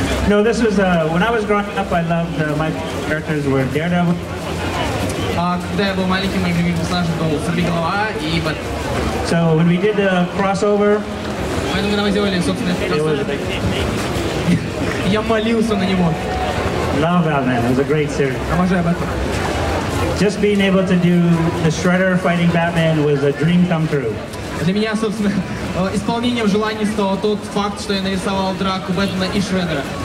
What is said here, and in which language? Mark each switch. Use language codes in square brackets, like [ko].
[en] No, this was when I was growing up. I loved my characters were Daredevil. [ru] Когда я был маленьким, моим любимым персонажем был Сорвиголова и Бэт. [en] So when we did the crossover, [ru] поэтому когда мы сделали, собственно, я молился на него. [en] Love Batman. It was a great series. [ru] Обожаю Бэтмена. [en] Just being able to do the Shredder fighting Batman was a dream come true. [ru] Для меня, собственно, исполнением желаний стал тот факт, что я нарисовал драку Бэтмена и Шреддера.